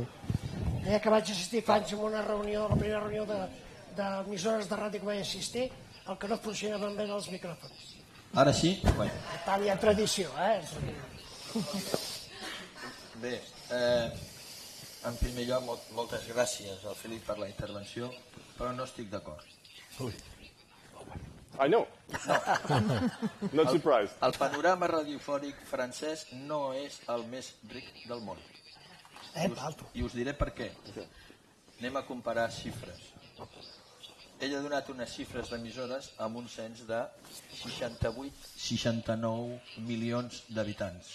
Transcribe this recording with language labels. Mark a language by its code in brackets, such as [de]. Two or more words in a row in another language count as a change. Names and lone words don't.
[ca] Deia que vaig assistir fa anys a una reunió, la primera reunió d'emissores de ràdio que vaig assistir, el que no funcionaven bé els micròfons. Ara sí? Bueno. Tant hi ha tradició, Bé, en primer lloc, moltes gràcies al Felip per la intervenció, però no estic d'acord. [en] I know. Not surprised. [ca] El panorama radiofònic francès no és el més ric del món. I us diré per què. Anem a comparar xifres. Ell ha donat unes xifres d'emissores amb un cens de 68-69 milions d'habitants.